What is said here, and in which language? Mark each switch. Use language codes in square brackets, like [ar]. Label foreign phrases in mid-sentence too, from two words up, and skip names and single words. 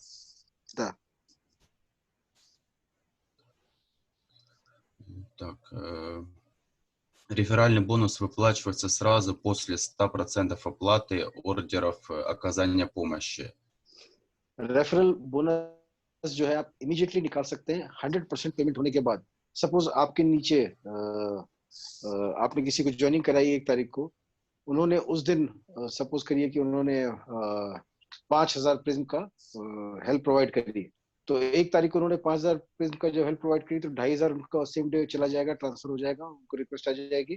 [ru] да. Так, реферальный бонус выплачивается сразу после 100% оплаты ордеров оказания помощи. [en] referral bonus [hi] जो है आप इमीडिएटली निकाल सकते हैं 100% पेमेंट होने के बाद। सपोज आपके नीचे आपने किसी को ज्वाइनिंग कराई 1 तारीख को, उन्होंने उस दिन सपोज करिए कि उन्होंने 5,000 प्रिज्म का [en] help provide [hi] करी, तो 1 तारीख को उन्होंने 5,000 प्रिज्म का जो [en] help provide [hi] करी, तो 2,500 उनका [en] same day [hi] चला जाएगा, ट्रांसफर हो जाएगा, उनको रिक्वेस्ट आ जाएगी।